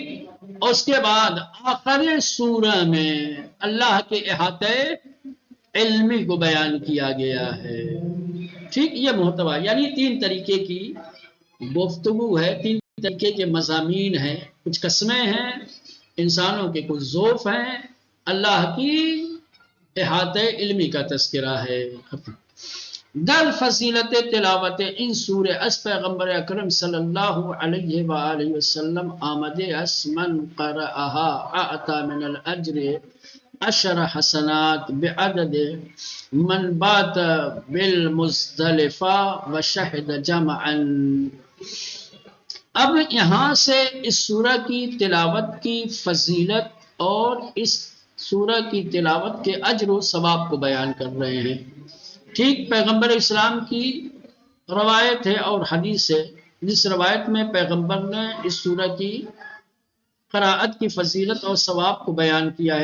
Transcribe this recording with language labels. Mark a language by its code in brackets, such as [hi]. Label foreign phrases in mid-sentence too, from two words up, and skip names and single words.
[ur] اور اس کے بعد آخر سورہ میں اللہ کے احاطے علمی کو بیان کیا گیا ہے، ٹھیک؟ یہ محتوا، یعنی تین طریقے کی گفتگو ہے، تین طریقے کے مضامین ہیں، کچھ قسمیں ہیں، انسانوں کے کچھ ضعف ہیں، اللہ کی احاطہ علمی کا تذکرہ ہے۔ [fa] در فضیلت تلاوت این سوره از پیغمبر اکرم صلی اللہ علیہ وآلہ وسلم آمده است [ar] من قرأها اعطى من الاجر 10 حسنات بعدد من بات بالمزدلفہ وشهد جمعا۔ [ur] اب یہاں سے اس سورہ کی تلاوت کی فضیلت اور اس سورہ کی تلاوت کے اجر و ثواب کو بیان کر رہے ہیں۔ ٹھیک پیغمبر اسلام کی روایت ہے اور حدیث ہے، جس روایت میں پیغمبر نے اس سورہ کی قراءت کی فضیلت اور ثواب کو بیان کیا ہے۔